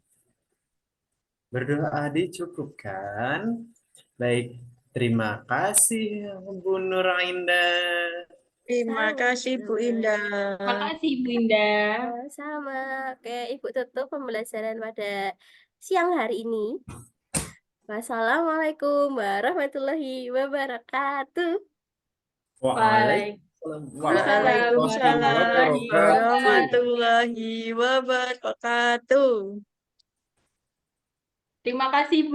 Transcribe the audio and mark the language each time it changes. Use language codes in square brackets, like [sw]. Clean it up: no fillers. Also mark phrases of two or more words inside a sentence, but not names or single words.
[id] Berdoa dicukupkan. Baik, terima kasih Bu Nur Indah. Terima kasih, Bu Indah. Makasih, Bu Indah. Sama. Oke, Ibu tutup pembelajaran pada siang hari ini. [ar] والسلام عليكم ورحمة الله وبركاته. وعليكم السلام وعليكم السلام ورحمة الله وبركاته. ورحمة الله وبركاته. [id] Terima kasih, Bu.